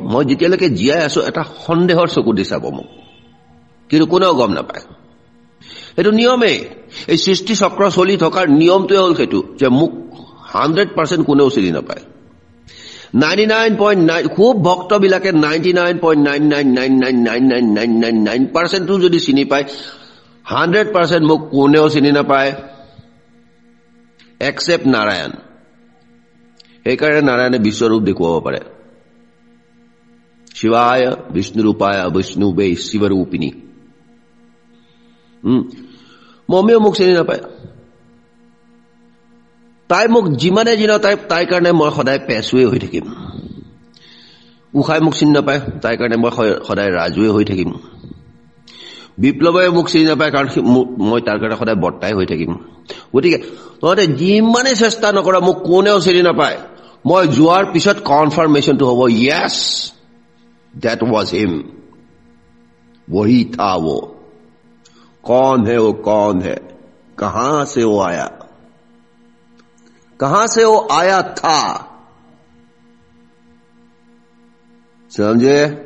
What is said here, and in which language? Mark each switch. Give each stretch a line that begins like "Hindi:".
Assamese: মই যেতিয়ালৈকে জীয়াই আছো এটা সন্দেহৰ চকু দি চাব মোক, কিন্তু কোনেও গম নাপায়। এইটো নিয়মেই, এই সৃষ্টি চক্ৰ চলি থকাৰ নিয়মটোৱে হ'ল সেইটো যে মোক 100% কোনেও চিনি নাপায়। 99.9 খুব ভক্তবিলাকে 99.999999999% যদি চিনি পায়, 100% মোক কোনেও চিনি নাপায় এক্সেপ্ট নাৰায়ণ। সেইকাৰণে নাৰায়ণে বিশ্বৰূপ দেখুৱাব পাৰে। শিৱায় বিষ্ণুৰূপায় বিষ্ণুবে শিৱৰূপিণী। মমিও মোক চিনি নাপায়। তাই মোক যিমানে যি নাপায়, তাইৰ কাৰণে মই সদায় পেচুৱে হৈ থাকিম। উষাই মোক চিনি নাপায়, তাইৰ কাৰণে মই সদায় ৰাজুৱে হৈ থাকিম। বিপ্লৱে মোক চিনি নাপায়, কাৰণ মই তাৰ কাৰণে সদায় বৰ্তাই হৈ থাকিম। গতিকে তহঁতে যিমানে চেষ্টা নকৰা মোক কোনেও চিনি নাপায়। মই যোৱাৰ পিছত কনফাৰ্মেশ্যনটো হ'ব,
English: yes that was him,
Hindi: वही था वो। कौन है वो, कौन है, कहां से वो आया, कहां से वो आया था, समझे?